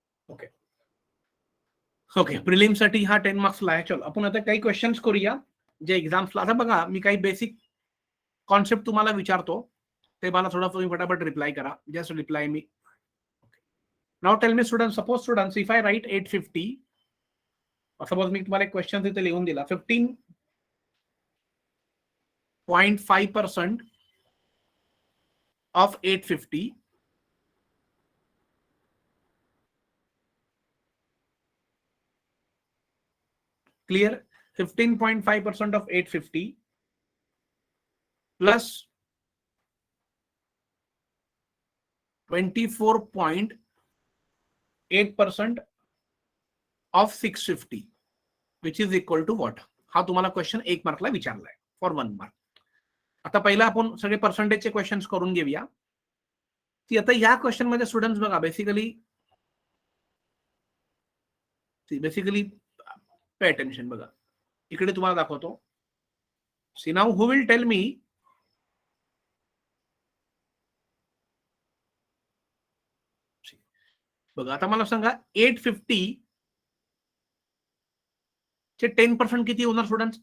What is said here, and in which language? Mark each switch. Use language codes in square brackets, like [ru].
[mr] Okay okay, prelim साठी हा 10 मार्क्सला आहे. चलो आपण आता काही क्वेश्चन्स करूया जे एक्झाम्सला. आता बघा, मी काही बेसिक कॉन्सेप्ट तुम्हाला विचारतो, ते मला थोडा तुम्ही फटाफट रिप्लाय करा. [en] Just reply me. Now tell me student, suppose students, if I write 850, [mr] suppose मी तुम्हाला एक क्वेश्चन इथे लिहून दिला, [en] 15.5% of 850 clear, 15.5% of 850 plus 24.8% of 650, which is equal to what? [mr] हा तुम्हाला क्वेश्चन 1 मार्कला विचारलाय [en] For 1 mark. [mr] आता पहिला आपण सगळे पर्सेंटेजचे क्वेश्चन्स करून घेऊया. ती आता या क्वेश्चन मध्ये स्टुडंट्स बघा बेसिकली पे अटेन्शन. बघा इकडे तुम्हाला दाखवतो. [en] see now who will tell me [mr] बघा आता मला सांगा 850 चे 10% किती होणार स्टुडंट्स?